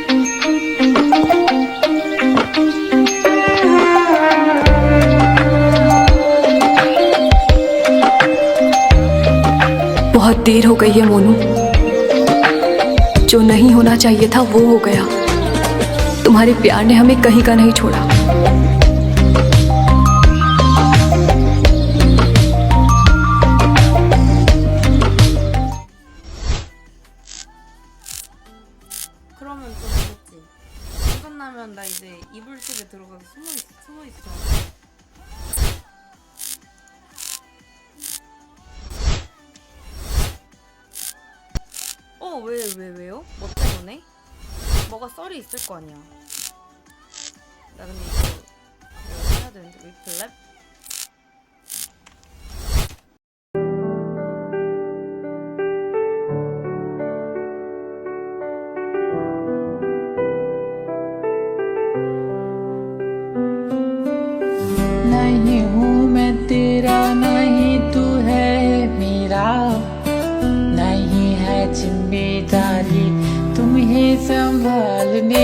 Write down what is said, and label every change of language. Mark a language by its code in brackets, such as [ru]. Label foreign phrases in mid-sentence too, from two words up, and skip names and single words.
[hi] बहुत देर हो गई है मोनू, जो नहीं होना चाहिए था वो हो गया। तुम्हारे प्यार ने हमें कहीं का नहीं छोड़ा। [ko] 그러면 좀 되겠지. 끝나면 나 이제 이불속에 들어가서 숨어 있어. 왜요? 뭐 때문에? 뭐가 썰이 있을 거 아니야. 나 근데 이거 해야 되는데, 리플랩? [hi] नहीं हूँ मैं तेरा, नहीं तू है मेरा, नहीं है जिम्मेदारी तुम्हें संभालने